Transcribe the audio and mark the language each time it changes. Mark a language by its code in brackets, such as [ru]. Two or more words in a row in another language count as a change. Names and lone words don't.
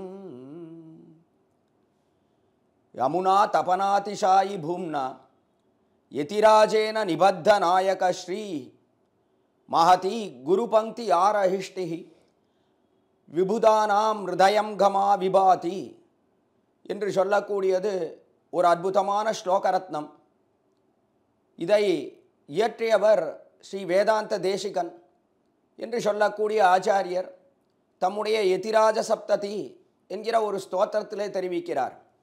[sa] यमुना तपनातिशायि भूम्ना यतिराजेन निबद्धनायक श्री महती गुरुपंक्ति आरहिष्टि विबुधानां हृदयं गमा विभाति [ta] என்று சொல்லக்கூடியது ஒரு அற்புதமான ஸ்லோக ரத்னம். இதை இயற்றியவர் ஸ்ரீ வேதாந்த தேசிகன் என்று சொல்லக்கூடிய ஆச்சாரியர் தம்முடைய யதிராஜ சப்ததி என்கிற ஒரு ஸ்தோத்திரத்திலே தெரிவிக்கிறார்.